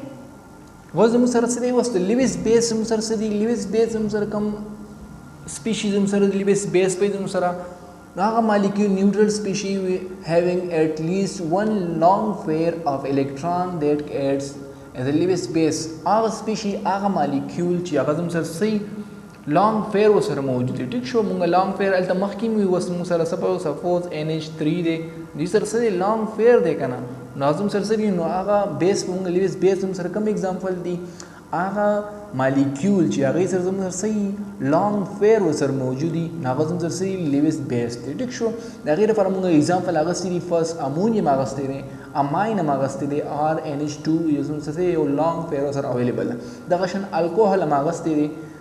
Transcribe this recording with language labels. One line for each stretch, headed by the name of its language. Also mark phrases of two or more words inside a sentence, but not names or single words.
Pashto: اوس زموږ سره څه دی اوس د
English: Lewis base
Pashto: زموږ سره څه دی
English: Lewis base
Pashto: زموږ سره کوم سپیشیز زموږ سره
English: Lewis base
Pashto: په زموږ سره هغه مالیکول
English: neutral species having at least one lone pair of electron that acts as a Lewis base
Pashto: هغه سپیشي هغه مالیکول چې هغه زموږ سره صحیح
English: lone pair
Pashto: ورسره موجود دی ټیک شو مونږ
English: lone pair
Pashto: هلته مخکې وي اوس مونږ سره سپوز NH3 دی دوی سره څه دی
English: lone pair
Pashto: دی که نه نو زموږ سره څه دي نو هغه بیس مونږ
English: Lewis base
Pashto: زموږ سره کوم اگزامپل دی هغه مالیکول چې هغې سره زموږ سره صحیح
English: lone pair
Pashto: ورسره موجود دي نو هغه زموږ سره صحیح
English: Lewis base
Pashto: دی ټیک شو د هغې لپاره مونږ اگزامپل اخیستی دی
English: first ammonium
Pashto: اخیستی دی اماین هم اخیستی دی RNH2 یو زموږ سره یو
English: lone pair
Pashto: ورسره اویلیبل ده دغه شان الکوهل هم اخیستی دی